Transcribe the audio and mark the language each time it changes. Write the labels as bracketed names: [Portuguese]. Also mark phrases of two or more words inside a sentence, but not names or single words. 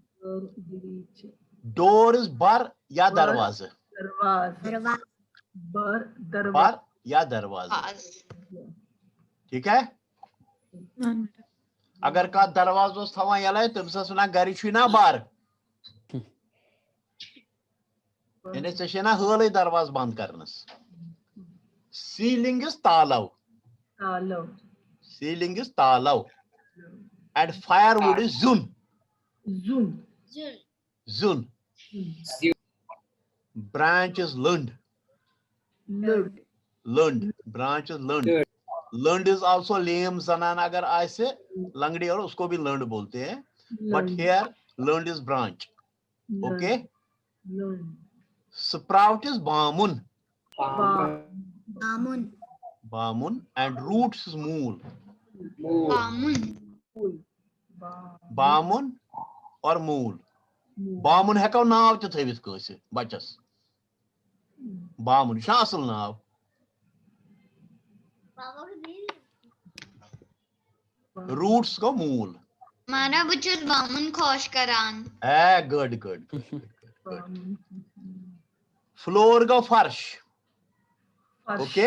[English] door is [Kashmiri] बर या दरवाजा, बर या दरवाजा, [Hindi] ठीक है। [Kashmiri] अगर का दरवाजा थवा यले तमस वना घर ना बार, यानी ना हल दरवाज बंद करनस। [English] ceiling is [Kashmiri] तालव, [English] ceiling is [Kashmiri] तालव, [English] and firewood is [Kashmiri] जुन, जुन। [English] Branch is lund, lund, branch is lund, lund is also lame zanan agar aise langdi [Hindi] और उसको भी lund बोलते हैं, [English] but here lund is branch, okay. Sprout is bamun, bamun, and roots is mool, bamun और mool। [Kashmiri] बामुन हेको नाव ते थवित कसे बचस, बामुन छा असल नाव। [Hindi] रूट्स को मूल [Kashmiri] माना बुचुस बामुन खोश करान। [English] a good good. [Hindi] फ्लोर का फर्श, ओके।